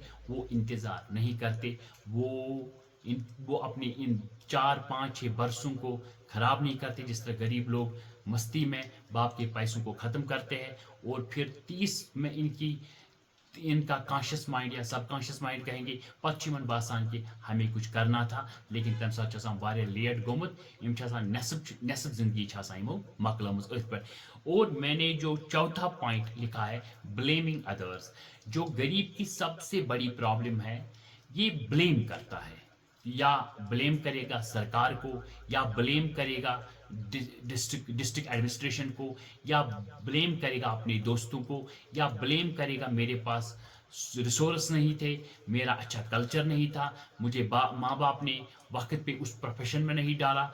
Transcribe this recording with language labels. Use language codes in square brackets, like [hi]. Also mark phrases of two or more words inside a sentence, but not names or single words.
[hi] वो इंतज़ार नहीं करते, वो अपने इन 4-5-6 बरसों को ख़राब नहीं करते जिस तरह गरीब लोग मस्ती में बाप के पैसों को ख़त्म करते हैं। और फिर 30 में इनका [en] conscious mind [hi] या [en] subconscious mind [hi] कहेंगे [ks] पश्चिमन बासान [hi] कि हमें कुछ करना था, लेकिन [ks] तम साथ लेट गोमुत, नेसफ जिंदगी मकलमज अथ पे। [hi] और मैंने जो चौथा पॉइंट लिखा है, [en] blaming others. [hi] जो गरीब की सबसे बड़ी प्रॉब्लम है, ये ब्लेम करता है, या ब्लेम करेगा सरकार को, या ब्लेम करेगा [en] district administration [hi] को, या ब्लेम करेगा अपने दोस्तों को, या ब्लेम करेगा मेरे पास रिसोर्स नहीं थे, मेरा अच्छा कल्चर नहीं था, मुझे माँ बाप ने वक्त पे उस प्रोफेशन में नहीं डाला।